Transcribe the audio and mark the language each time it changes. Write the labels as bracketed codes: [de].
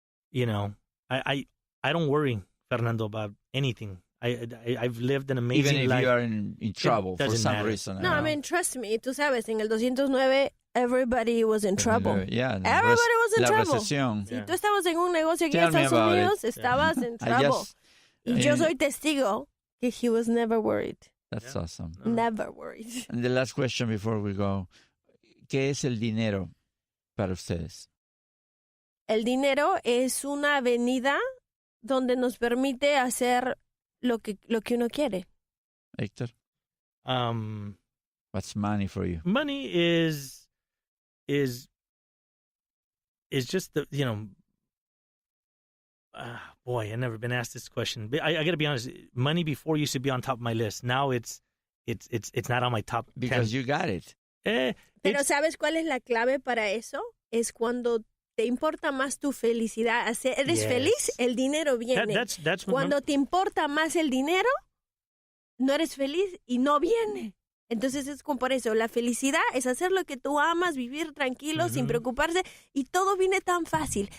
[en] I don't worry, Fernando, about anything. I've lived an amazing life. Even if you are in trouble for some reason. No, I mean, trust me. [es] Tú sabes, en el 209, [en] everybody was in trouble. Yeah, everybody was in trouble. [es] Recesión. Si tú estabas en un negocio aquí en Estados Unidos, estabas en trouble. Y yo soy testigo que [en] he was never worried. That's awesome. Never worried. And the last question before we go. [es] ¿Qué es el dinero para ustedes? El dinero es una avenida donde nos permite hacer lo que uno quiere. [en] Hector? What's money for you? Money is just the, boy, I've never been asked this question. But I got to be honest. Money before used to be on top of my list. Now it's not on my top. Because 10. You got it. [es] Pero ¿sabes cuál es la clave para eso? Es cuando te importa más tu felicidad. Eres feliz, el dinero viene. [en] That's [es] cuando te importa más el dinero, no eres feliz y no viene. Entonces es como por eso, la felicidad es hacer lo que tú amas, vivir tranquilo, sin preocuparse, y todo viene tan fácil.